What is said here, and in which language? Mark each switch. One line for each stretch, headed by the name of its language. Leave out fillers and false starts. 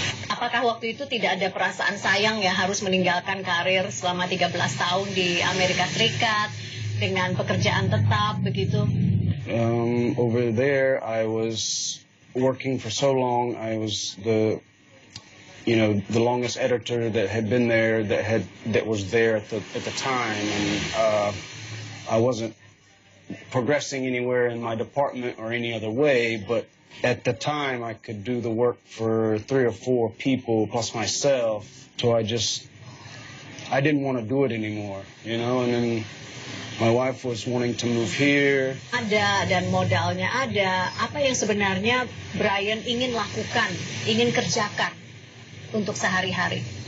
Indonesian: Apakah waktu itu tidak ada perasaan sayang ya harus meninggalkan karir selama 13 tahun di Amerika Serikat dengan pekerjaan tetap begitu?
English: Over there, I was working for so long. I was the longest editor that had been there, that was there at the time, and I wasn't progressing anywhere in my department or any other way, but at the time I could do the work for 3 or 4 people plus myself, so I didn't want to do it anymore, and then my wife was wanting to move here.
Indonesian: Ada dan modalnya ada. Apa yang sebenarnya Brian ingin lakukan, ingin kerjakan untuk sehari-hari?